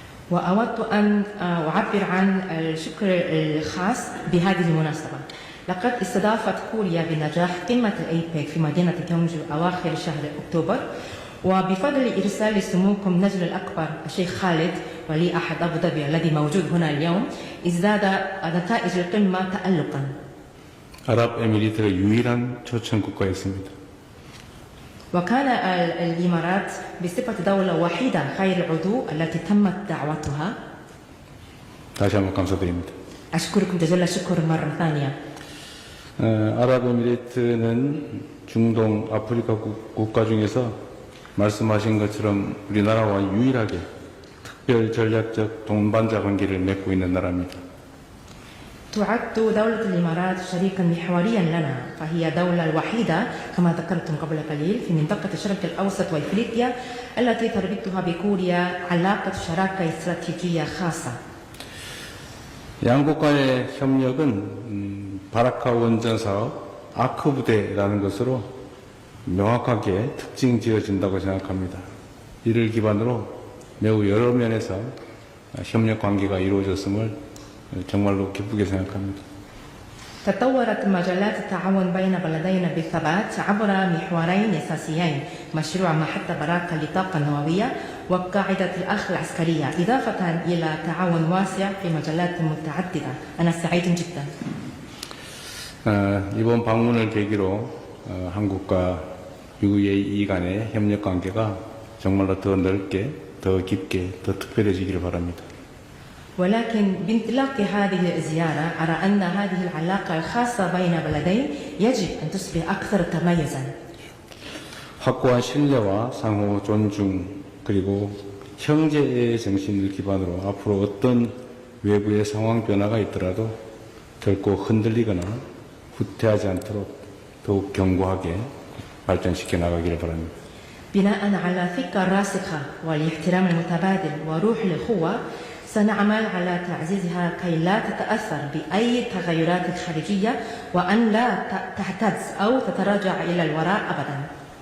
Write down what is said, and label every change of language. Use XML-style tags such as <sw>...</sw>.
<ar>وأود أن أعبر عن الشكر الخاص بهذه المناسبة. لقد استضافت كوريا بنجاح قمة الأيبك في مدينة كيونجو أواخر شهر أكتوبر، وبفضل إرسال سموكم نجل الأكبر الشيخ خالد ولي أحد أبو ظبي الذي موجود هنا اليوم ازداد نتائج القمة تألقا.</ar> <ko>아랍에미리트가 유일한 초청 국가였습니다.</ko> <ar>وكان الإمارات بصفة دولة وحيدة خير العضو التي تمت دعوتها.</ar> <ko>다시 한번 감사드립니다.</ko> <ar>أشكركم جزيل الشكر مرة ثانية.</ar> <ko>아랍에미리트는 중동 아프리카 국가 중에서 말씀하신 것처럼 우리나라와 유일하게 특별 전략적 동반자 관계를 맺고 있는 나라입니다.</ko> <ar>تعد دولة الإمارات شريكا محوريا لنا، فهي دولة الوحيدة كما ذكرتم قبل قليل في منطقة الشرق الأوسط وإفريقيا التي تربطها بكوريا علاقة شراكة استراتيجية خاصة.</ar> <ko>양국 간의 협력은 바라카 원전 사업 아크 부대라는 것으로 명확하게 특징 지어진다고 생각합니다. 이를 기반으로 매우 여러 면에서 협력 관계가 이루어졌음을 정말로 기쁘게 생각합니다.</ko> <ar>تطورت مجالات التعاون بين بلدينا بالثبات عبر محورين أساسيين: مشروع محطة براكة للطاقة النووية وقاعدة الأخ العسكرية، إضافة إلى تعاون واسع في مجالات متعددة. أنا سعيد جدا.</ar> <ko>이번 방문을 계기로 한국과 UAE 간의 협력 관계가 정말로 더 넓게, 더 깊게, 더 특별해지기를 바랍니다.</ko> <ar>ولكن بانطلاق هذه الزيارة أرى أن هذه العلاقة الخاصة بين بلدين يجب أن تصبح أكثر تميزا.</ar> <ko>확고한 신뢰와 상호 존중 그리고 형제의 정신을 기반으로 앞으로 어떤 외부의 상황 변화가 있더라도 결코 흔들리거나 후퇴하지 않도록 더욱 견고하게 발전시켜 나가기를 바랍니다.</ko> <ar>بناء على ثقة راسخة والاحترام المتبادل وروح الأخوة سنعمل على تعزيزها كي لا تتأثر بأي تغيرات خارجية وأن لا تهتز أو تتراجع إلى الوراء أبدا.</ar>